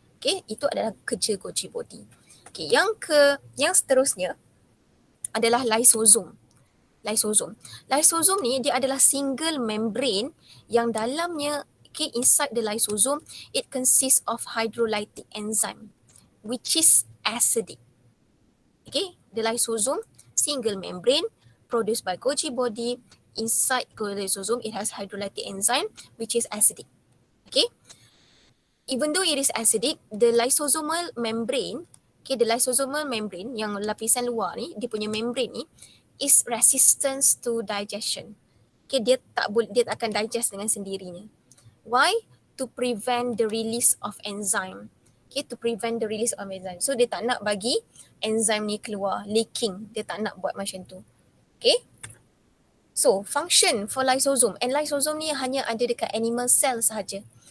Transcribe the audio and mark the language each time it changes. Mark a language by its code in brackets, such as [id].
[ms] Okay, itu adalah kerja Golgi body. Okay, yang seterusnya adalah lysosome. Lysosome ni dia adalah single membrane yang dalamnya [en] Okay, inside the lysosome, it consists of hydrolytic enzyme, which is acidic. Okay, the lysosome, single membrane, produced by Golgi body. Inside the lysosome, it has hydrolytic enzyme, which is acidic. Okay, even though it is acidic, the lysosomal membrane, okay, the lysosomal membrane [ms] yang lapisan luar ni, dia punya membrane ni [en] is resistant to digestion. [ms] Okay, dia akan digest dengan sendirinya. [en] Why? To prevent the release of enzyme. Okay, to prevent the release of enzyme. [ms] So dia tak nak bagi enzyme ni keluar, leaking. Dia tak nak buat macam tu. Okay. [en] So function for lysosome, [ms] and lysosome ni hanya ada dekat animal cell sahaja.